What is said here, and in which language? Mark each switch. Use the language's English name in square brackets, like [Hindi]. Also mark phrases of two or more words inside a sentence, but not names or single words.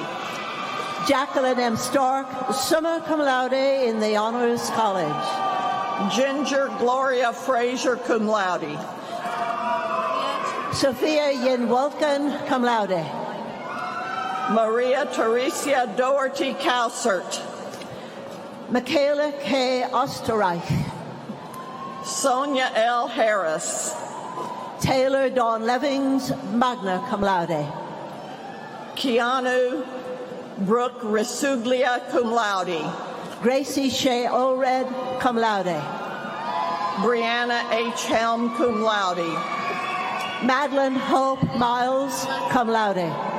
[English] Jacqueline M. Stark, [Latin] summa cum laude [English] in the Honors College. Ginger Gloria Fraser, [Latin] cum laude. [English] Sophia Yin Wolken, [Latin] cum laude. [English] Maria Teresia Doherty Cowsert. Michaela K. Osterreich. Sonia L. Harris. Taylor Dawn Levings, [Latin] magna cum laude. [English] Keanu Brooke Risuglia, [Latin] cum laude. [English] Gracie Shea Allred, [Latin] cum laude. [English] Brianna H. Helm, [Latin] cum laude. [English] Madeline Hope Miles, [Latin] cum laude.